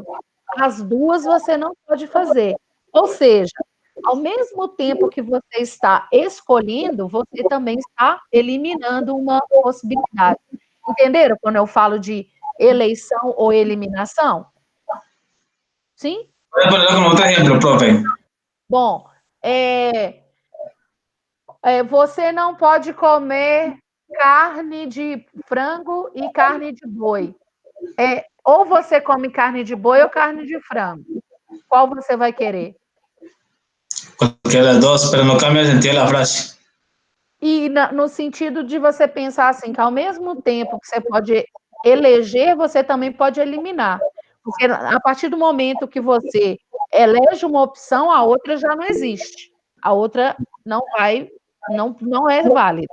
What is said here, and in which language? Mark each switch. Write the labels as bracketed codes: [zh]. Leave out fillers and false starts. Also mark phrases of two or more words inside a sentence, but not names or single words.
[pt] As duas você não pode fazer. Ou seja, ao mesmo tempo que você está escolhendo, você também está eliminando uma possibilidade. Entenderam quando eu falo de eleição ou eliminação? Sim? [es] Voy a ponerlo como otro ejemplo, profe. [pt] Bom, você não pode comer carne de frango e carne de boi. Ou você come carne de boi ou carne de frango. Qual você vai querer? [es] Cualquiera de las dos, pero no cambia el sentido de la frase. [pt] E no sentido de você pensar assim, que ao mesmo tempo que você pode eleger, você também pode eliminar. Porque a partir do momento que você elege uma opção, a outra já não existe. A outra não é válida.